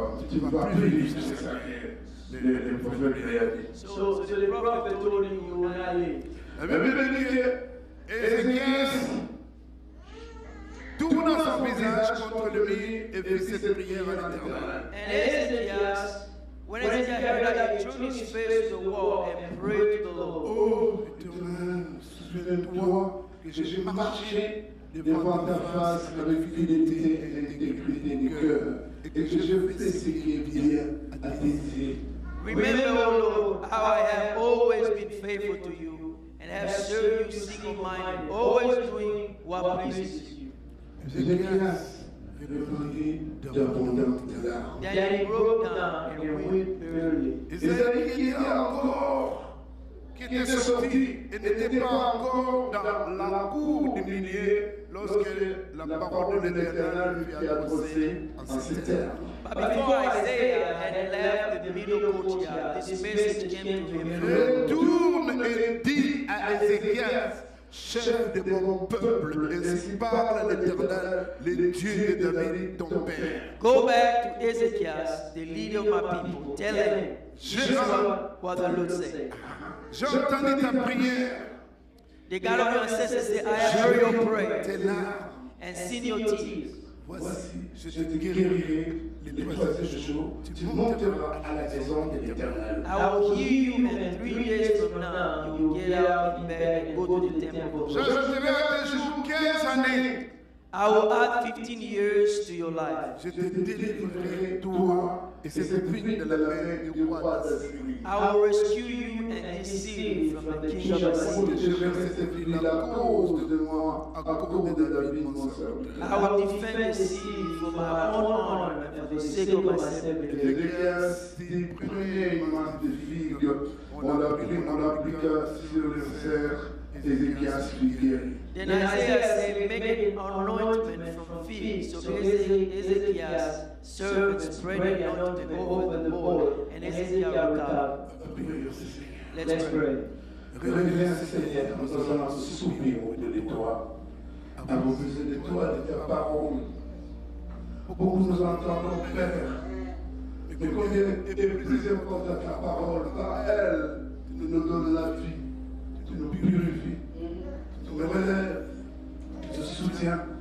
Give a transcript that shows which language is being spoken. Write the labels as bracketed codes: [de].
[fr] Tu ne vas plus vivre, c'est ça que le prophète lui a dit. [en] So the prophet told him, you will not live. [fr] La Bible dit que Ézéchias Tourna son visage contre le mur et fit cette prière à l'Éternel. [en] And Ezekiel, when Ezekiel heard that, he turned his face to the wall and prayed to the Lord. [fr] Oh, Éternel, souviens-toi que j'ai marché devant ta face avec fidélité et intégrité du cœur, et que je fais ce qui est bien à tes yeux. [en] Remember, O Lord, how I have always been faithful to you and have served you single-minded, always doing what pleases you. [fr] Ézéchias répondit d'abondantes larmes. [en] Then he broke down and wept bitterly. [fr] Isaïe qui était encore, Qui était sorti et n'était pas encore dans la cour du milieu lorsque la parole de l'Éternel lui fut adressée en ces termes. [en] But before Isaiah had left the middle courtyard, this message came to him. [fr] Retourne et dis à Ézéchias, chef de mon peuple, ainsi parle l'Éternel, le Dieu de David, ton père. [en] Go back to Ezekiel, the leader of my people. Tell him, this is what the Lord said. [fr] J'ai entendu ta prière, [en] The God of your ancestors said, I have heard your prayer [fr] tes larmes. [en] and seen your tears. [fr] Voici, Je te guérirai le troisième jour, tu monteras à la maison de l'Éternel. [en] I will heal you, and 3 days from now, you will get out in bed and go to the temple. [fr] J'ajouterai à tes jours 15 années. [en] I will add 15 years to your life. [fr] Je te délivrerai, toi et cette ville de la main du roi d'Assyrie. [en] I will rescue you and this city from the king of [fr] Je [en] Assyria. [fr] protégerai cette ville à cause de moi, à cause de David, mon serviteur. [en] I will defend the city for my own honor and for the sake of my servitor. [fr] Ézéchias dit, prenez une masse de figues, on l'appliqua sur le cerf, Ézéchias fut guéri. [en] Then Isaiah said, make an anointment from figs. So Ezekiel's servants spread the anointment over the bowl, and Ezekiel recovered. Let's pray. [fr] Reviens, Seigneur, nous allons nous souvenir de toi. Avons besoin de toi, de ta parole. Beaucoup nous entendons, Père. Mais combien est plus important ta parole? Par elle, tu nous donnes la vie, tu nous purifies, tu nous relèves, tu nous soutiens.